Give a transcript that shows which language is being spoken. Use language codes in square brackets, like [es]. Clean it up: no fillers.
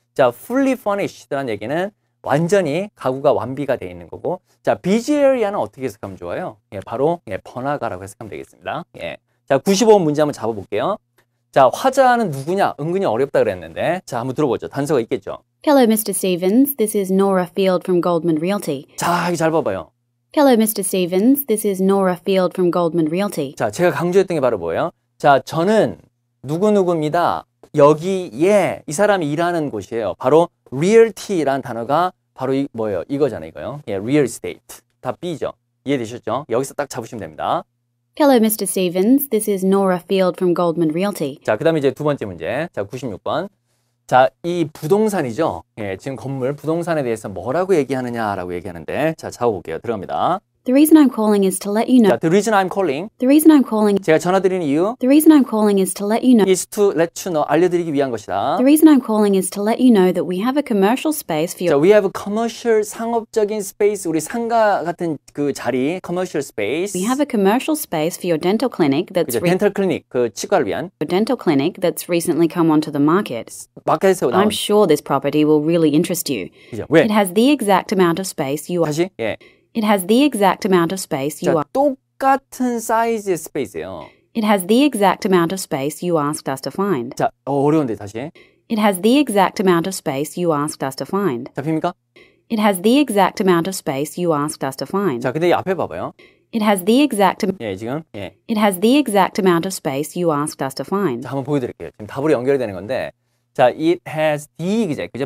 [ko] 자, fully furnished라는 얘기는 완전히 가구가 완비가 되어 있는 거고, 자, busy area는 어떻게 해석하면 좋아요? 예, 바로, 예, 번화가라고 해석하면 되겠습니다. 예. 자, 95번 문제 한번 잡아볼게요. 자, 화자는 누구냐? 은근히 어렵다 그랬는데, 자, 한번 들어보죠. 단서가 있겠죠. [en] Hello, Mr. Stevens. This is Nora Field from Goldman Realty. [ko] 자, 이거 잘 봐봐요. [en] Hello, Mr. Stevens. This is Nora Field from Goldman Realty. [ko] 자, 제가 강조했던 게 바로 뭐예요? 자, 저는 누구누구입니다. 여기에 이 사람이 일하는 곳이에요. 바로 realty라는 단어가 바로 뭐예요? 이거잖아요, 이거요. 예, real estate. 다 B죠. 이해되셨죠? 여기서 딱 잡으시면 됩니다. [en] Hello, Mr. Stevens. This is Nora Field from Goldman Realty. [ko] 자, 그 다음에 이제 두 번째 문제. 자, 96번. 자, 이 부동산이죠. 예, 지금 건물, 부동산에 대해서 뭐라고 얘기하느냐라고 얘기하는데, 자, 잡아볼게요. 들어갑니다. [en] The reason I'm calling is to let you know. 자, the reason I'm calling. The reason I'm calling. [ko] 제가 전화드리는 이유 [en] The reason I'm calling is to let you know. is to let you know. [ko] 알려드리기 위한 것이다. [en] The reason I'm calling is to let you know that we have a commercial space for your. we have a commercial [ko] 상업적인 [en] space. [ko] 우리 상가 같은 그 자리, commercial space. [en] We have a commercial space for your dental clinic that's [ko] 그죠? 덴탈 클리닉, 그 치과를 위한 [en] dental clinic that's recently come onto the market. [ko] 마켓에서 나온. [en] I'm sure this property will really interest you. [ko] 그죠? 왜? [en] It has the exact amount of space you are. [ko] 다시? 예. [en] It has the exact amount of space you [ko] 자, 똑같은 사이즈의 스페이스예요. [en] It has the exact amount of space you asked us to find. [ko] 자, 어려운데 다시. [en] It has the exact amount of space you asked us to find. [ko] 잡힙니까? [en] It has the exact amount of space you asked us to find. [ko] 자, 근데 이 앞에 봐봐요. [en] It has the exact [ko] 지금 [en] It has the exact amount of space you asked us to find. [ko] 자, 한번 보여드릴게요. 지금 답으로 연결이 되는 건데, 자, [en] it has the exact, [ko] 그죠?